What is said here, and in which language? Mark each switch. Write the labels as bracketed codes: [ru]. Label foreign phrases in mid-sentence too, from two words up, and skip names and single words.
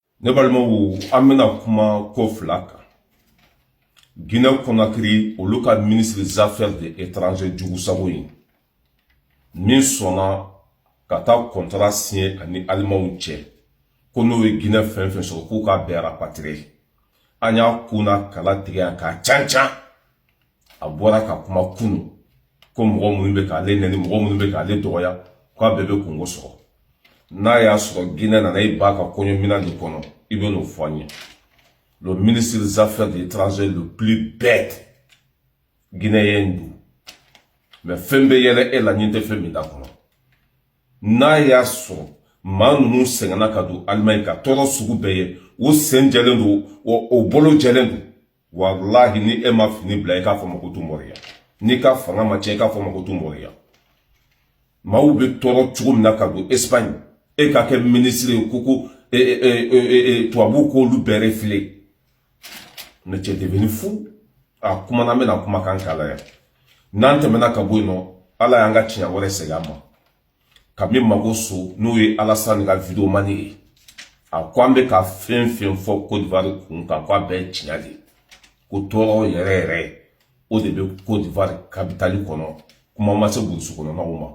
[bm] Ne balimaw an bɛna kuma ko fila kan. Guinée Conakry olu ka [fr] ministre des affaires étrangères [bm] Djougou Sago in min sɔnna ka taa [fr] contrat signé [bm] ani Alimanw cɛ ko n'o ye Guinée fɛn fɛn sɔrɔ k'u ka bɛɛ rapatrier. An y'a kunna kala tigɛ k'a can a bɔra ka kuma kunu ko mɔgɔ minnu bɛ k'ale nɛni mɔgɔ minnu bɛ k'ale dɔgɔya k'a bɛɛ bɛ kungo sɔrɔ. N'a y'a sɔrɔ Guinée nana i b'a ka kɔɲɔminan de kɔnɔ i bɛ n'o fɔ an ye. [fr] Le ministre des Affaires étrangères le plus bête guinéen do. [bm] Mais fɛn bɛ yɛlɛ e la ɲin tɛ fɛn min da kɔnɔ. N'a y'a sɔrɔ maa ninnu sɛgɛnna ka don Allemagne ka tɔɔrɔ sugu bɛɛ ye o sen jɛlen don o bolo jɛlen don. Wallahi ni e ma fini bila i k'a fɔ ma ko Tumɔriya. N'i ka fanga ma cɛ i k'a fɔ ma ko Tumɔriya. Maaw bɛ tɔɔrɔ cogo min na ka don Espagne e ka kɛ ministre ye ko tubabu k'olu bɛɛ refilé. [fr] Ne t'es devenu fou. [bm] A kuma na mena kuma kan kala ya. N'an tɛmɛna ka bɔ yen nɔ Ala y'an ka tiɲɛ wɛrɛ segin an ma. Kabini Mago so n'o ye Alassane ka vidéo mani ye. A ko an bɛ ka fɛn fɛn fɔ Côte d'Ivoire kun kan k'a bɛɛ tiɲɛ de. Ko tɔɔrɔ yɛrɛ yɛrɛ o de bɛ Côte d'Ivoire capitale kɔnɔ kuma ma se burusi kɔnɔnaw ma.